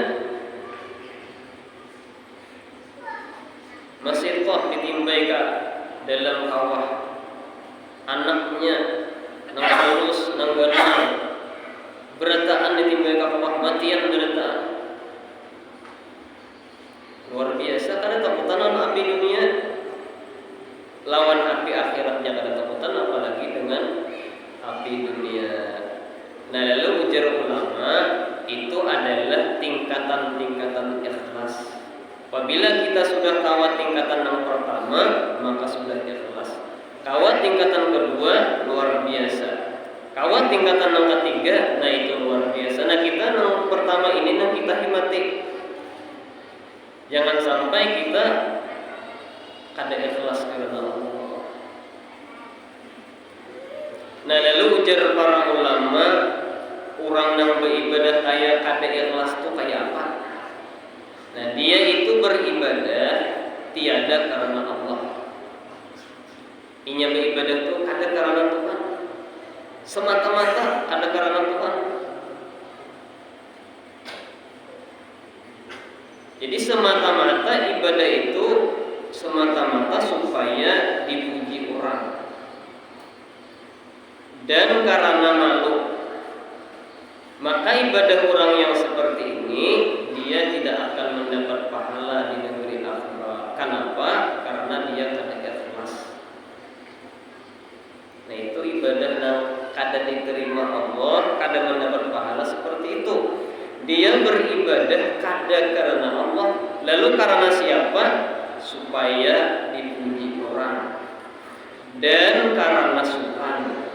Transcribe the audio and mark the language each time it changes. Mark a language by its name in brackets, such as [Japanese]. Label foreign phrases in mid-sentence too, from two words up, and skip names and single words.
[Banjar] Masih kok ditimbai ka dalam kawah, anaknya nang lulus nang ganang, berataan ditimbai ka kawah, matian berataan. Luar biasa, kada takutan lawan api dunia, lawan api akhiratnya kada takutan, apalagi dengan api dunia. Nah lalu ujar ulama, [Indonesian] itu adalah tingkatan-tingkatan ikhlas. Apabila kita sudah kawat tingkatan yang pertama, maka sudah ikhlas. Kawat tingkatan kedua luar biasa. Kawat tingkatan yang ketiga, nah itu luar biasa. Nah kita yang pertama ini yang kita himati. Jangan sampai kita kada ikhlas karena Allah. Nah lalu ujar para ulama, orang yang beribadah kayak kada ikhlas itu kayak apa? Nah dia itu beribadah tiada karena Allah. [Banjar] Inya beribadah itu kada karena Tuhan, semata-mata kada karena Tuhan. [Indonesian] Jadi semata-mata ibadah itu semata-mata supaya dipuji orang, dan karena malu. Maka ibadah orang yang seperti ini dia tidak akan mendapat pahala di negeri akhirat. Kenapa? Karena dia kada ikhlas. Nah itu ibadah yang kada diterima Allah, kada mendapat pahala seperti itu. Dia beribadah kada karena Allah, lalu karena siapa? Supaya dipuji orang, dan karena sukan.